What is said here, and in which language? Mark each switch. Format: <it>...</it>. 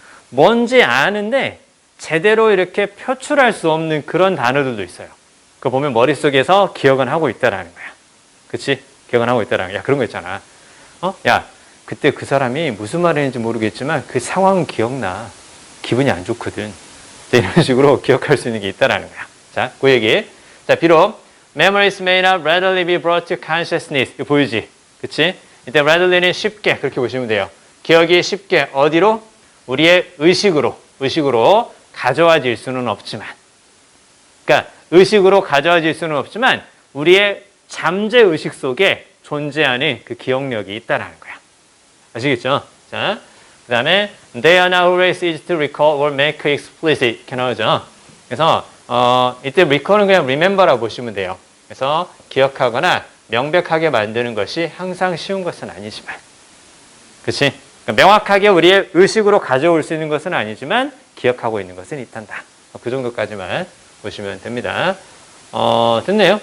<ko>뭔지 아는데 제대로 이렇게 표출할 수 없는 그런 단어들도 있어요. 그거 보면 머릿속에서 기억은 하고 있다라는 거야. 그치? 기억은 하고 있다라는 거야. 야, 그런 거 있잖아. 야, 그때 그 사람이 무슨 말 했는지 모르겠지만 그 상황은 기억나. 기분이 안 좋거든. 이런 식으로 기억할 수 있는 게 있다라는 거야. 자, 그 얘기. 자, 비록</ko> <en>memories may not readily be brought to consciousness.</en> <ko>이거 보이지? 그치? 이때 readilly는 쉽게 그렇게 보시면 돼요. 기억이 쉽게 어디로? 우리의 의식으로 가져와질 수는 없지만. 그러니까 의식으로 가져와질 수는 없지만 우리의 잠재 의식 속에 존재하는 그 기억력이 있다라는 거야. 아시겠죠? 자, 그 다음에</ko> <en>they are now always easy to recall or make explicit</en> <ko>이렇게 나오죠. 그래서 이때 recall은 그냥 remember라고 보시면 돼요. 그래서 기억하거나 명백하게 만드는 것이 항상 쉬운 것은 아니지만, 그렇지? 그러니까 명확하게 우리의 의식으로 가져올 수 있는 것은 아니지만 기억하고 있는 것은 있단다. 그 정도까지만 보시면 됩니다. 됐네요.</ko>